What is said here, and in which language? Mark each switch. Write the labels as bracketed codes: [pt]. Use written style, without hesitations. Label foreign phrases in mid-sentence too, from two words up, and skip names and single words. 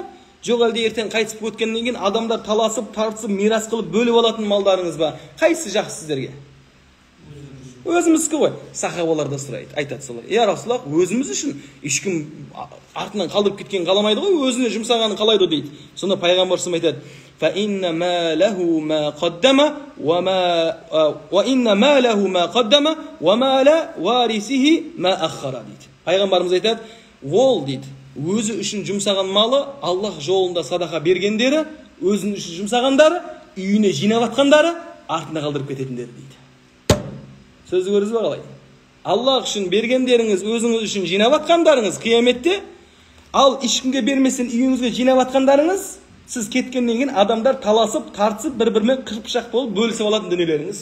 [kk] Жоқ әлде ертең қайтып өткеннен кейін адамдар таласып, тартысып, мирас қылып, бөліп алатын малдарыңыз ба? Қайсы жақсы сіздерге? Өзімізді ғой. Сахабалар да сұрайды, айтады солай. [ar] يا رسول الله, [kk] өзіміз үшін ешкім артынан қалдырып кеткен қаламайды ғой, өзіне жұмсағанын қалайды дейді. Сонда пайғамбар айтады: [ar] "فإن ما له ما قدم وإن له ما قدم وما لوارثه ما أخر" дейді. [kk] Пайғамбарымыз айтады, ол дейді, өзі үшін жұмсаған малы, Аллах жолында садақа бергендері, өзінің үшін жұмсағандары, үйіне жинап атқандары, артына қалдырып кететіндері дейді. Сөзді көрдіңіз бе қалай? Аллах үшін бергендеріңіз, өзіңіз үшін жинап атқандарыңыз қияметте, ал ешкімге берместен үйіңізге жинап атқандарыңыз, сіз кеткеннен кейін адамдар таласып, тартысып, бір-бірімен қырпышақ болып бөлісіп алатын дүниелеріңіз.